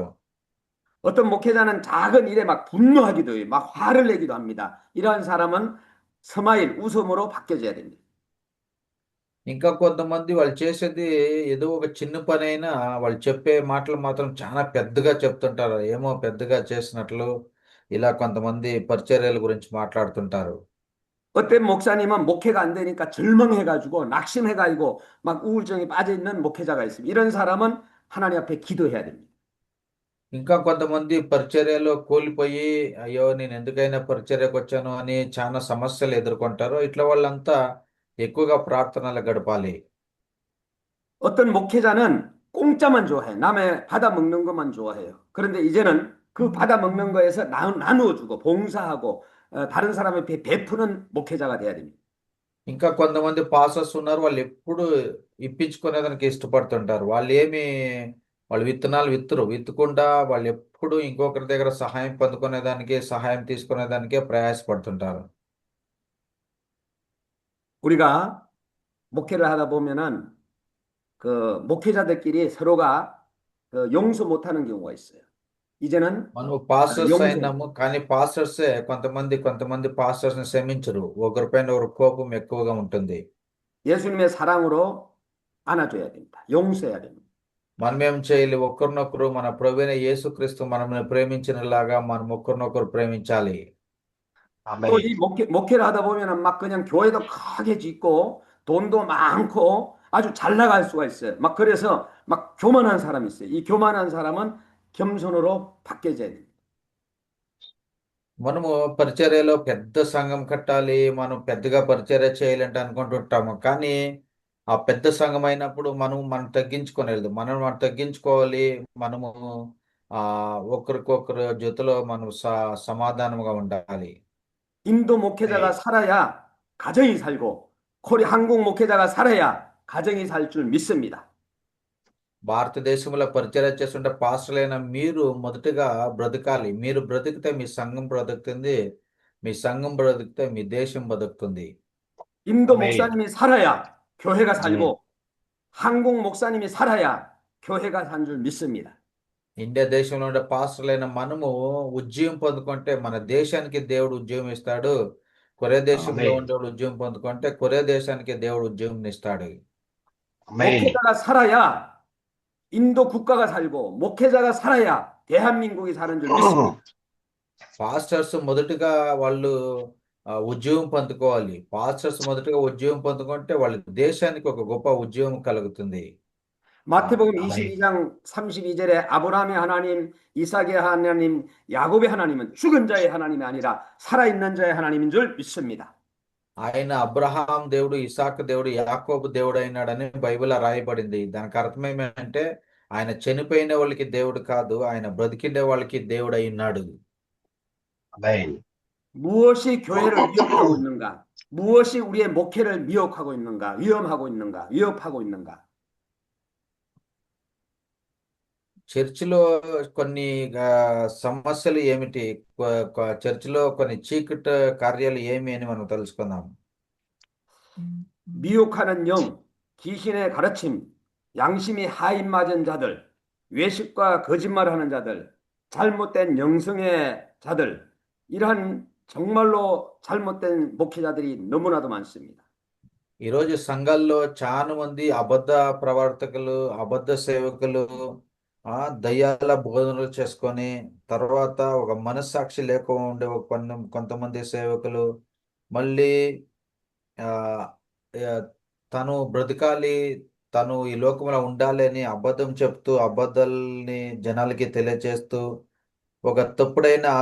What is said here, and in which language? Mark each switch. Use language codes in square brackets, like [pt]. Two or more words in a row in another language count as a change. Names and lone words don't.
[ko] 어떤 목회자는 작은 일에 막 분노하기도 해요. 막 화를 내기도 합니다. 이러한 사람은 스마일, 웃음으로 바뀌어져야 됩니다. [te] ఇంకా కొంతమంది వాళ్ళు చేసేది ఏదో ఒక చిన్న పని అయినా వాళ్ళు చెప్పే మాటలు మాత్రం చాలా పెద్దగా చెప్తుంటారు. ఏమో పెద్దగా చేసినట్లు ఇలా కొంతమంది పరిచర్యల గురించి మాట్లాడుతుంటారు. [ko] 어떤 목사님은 목회가 안 되니까 절망해가지고 낙심해가지고 막 우울증에 빠져있는 목회자가 있습니다. 이런 사람은 하나님 앞에 기도해야 됩니다. [te] ఇంకా కొంతమంది పరిచర్యలో కూలిపోయి అయ్యో నేను ఎందుకైనా పరిచర్యకు వచ్చాను అని చాలా సమస్యలు ఎదుర్కొంటారు. ఇట్లా వాళ్ళంతా ఎక్కువగా ప్రార్థనలు గడపాలి. [ko] 어떤 목회자는 공짜만 좋아해요. 남의 받아 먹는 것만 좋아해요. 그런데 이제는 그 받아 먹는 거에서 나누어 주고 봉사하고 다른 사람에게 베푸는 목회자가 돼야 됩니다. [te] ఇంకా కొంతమంది పాస్టర్స్ ఉన్నారు. వాళ్ళు ఎప్పుడు ఇప్పించుకునేదానికి ఇష్టపడుతుంటారు. వాళ్ళు విత్తనాలు విత్తకుండా వాళ్ళు ఎప్పుడు ఇంకొకరి దగ్గర సహాయం పొందుకునేదానికి సహాయం తీసుకునేదానికే ప్రయాసపడుతుంటారు. [ko] 우리가 목회를 하다 보면은 그 목회자들끼리 서로가 용서 못하는 경우가 있어요. 이제는 [te] మనం పాస్టర్స్ [ko] 용서, [te] అయినాము, కానీ పాస్టర్సే కొంతమంది పాస్టర్స్ ని క్షమించరు. ఒకరిపైన ఒకరి కోపం ఎక్కువగా ఉంటుంది. [ko] 예수님의 사랑으로 안아줘야 됩니다. 용서해야 됩니다. [te] మనం ఏం చేయాలి? ఒకరినొకరు మన ప్రభువైన యేసుక్రీస్తు మనల్ని ప్రేమించినలాగా మనం ఒకరినొకరు ప్రేమించాలి. [ko] 또 이 목회를 하다 보면은 막 그냥 교회도 크게 짓고 돈도 많고 아주 잘 나갈 수가 있어요. 막 그래서 막 교만한 사람이 있어요. 이 교만한 사람은 겸손으로 바뀌어져야 됩니다. [te] మనము పరిచర్యలో పెద్ద సంఘం కట్టాలి, మనం పెద్దగా పరిచర్య చేయాలంటే అనుకుంటుంటాము. కానీ ఆ పెద్ద సంఘం అయినప్పుడు మనం తగ్గించుకోలేదు. మనం తగ్గించుకోవాలి. మనము ఒకరికొకరు జೊತೆలో మనం సమాధానంగా ఉండాలి. [ko] 인도 목회자가 살아야 가정이 살고 한국 목회자가 살아야 가정이 살 줄 믿습니다. [te] భారతదేశంలో పరిచర్య చేస్తుంటే పాస్టర్లైన మీరు మొదటగా బ్రతకాలి. మీరు బ్రతికితే మీ సంఘం బ్రతుకుతుంది. మీ సంఘం బ్రతికితే మీ దేశం బతుకుతుంది. [ko] 인도 목사님이 살아야 교회가 살고 한국 목사님이 살아야 교회가 산 줄 믿습니다. [te] ఇండియా దేశంలో ఉండే పాస్టర్లైన మనము ఉద్యమం పొందుకుంటే మన దేశానికి దేవుడు ఉద్యమం ఇస్తాడు. కొరియా దేశంలో ఉండేవాడు ఉద్యమం పొందుకుంటే కొరియా దేశానికి దేవుడు ఉద్యమం ఇస్తాడు. [ko] 목회자가 살아야 인도 국가가 살고 목회자가 살아야 대한민국이 사는 줄 믿습니다. [te] పాస్టర్స్ మొదటగా వాళ్ళు ఉద్యోగం పొందుకోవాలి. పాస్టర్స్ మొదటగా ఉద్యోగం పొందుకుంటే వాళ్ళ దేశానికి ఒక గొప్ప ఉద్యోగం కలుగుతుంది. [ko] 마태복음 22장 32절에 아브라함의 하나님, 이삭의 하나님, 야곱의 하나님은 죽은 자의 하나님이 아니라 살아있는 자의 하나님인 줄 믿습니다. [te] ఆయన అబ్రహాం దేవుడు, ఇసాక్ దేవుడు, యాకోబు దేవుడు అయినాడని బైబిల్ రాయబడింది. దానికి అర్థం ఏమంటే ఆయన చనిపోయిన వాళ్ళకి దేవుడు కాదు, ఆయన బ్రతికిండే వాళ్ళకి దేవుడు అయినాడు. [ko] 무엇이 교회를 미혹하고 있는가? 무엇이 우리의 목회를 미혹하고 있는가? 위협하고 있는가? [te] చర్చిలో కొన్ని సమస్యలు ఏమిటి? చర్చిలో కొన్ని చీకటి కార్యాలు ఏమి అని మనం తెలుసుకుందాం. [ko] 미혹하는 영, 귀신의 가르침, 양심이 하인 맞은 자들, 외식과 거짓말하는 자들, 잘못된 영성의 자들, 이러한 정말로 잘못된 목회자들이 너무나도 많습니다. [te] ఈరోజు సంఘాల్లో చాలా మంది అబద్ధ ప్రవర్తకులు, అబద్ధ సేవకులు, దయ్యాల బోధనలు చేసుకొని తర్వాత ఒక మనస్సాక్షి లేకుండా ఉండే కొంతమంది సేవకులు మళ్ళీ తను బ్రతకాలి, తను ఈ లోకంలో ఉండాలి అని అబద్ధం చెప్తూ అబద్ధాలని జనాలకి తెలియచేస్తూ ఒక తప్పుడైన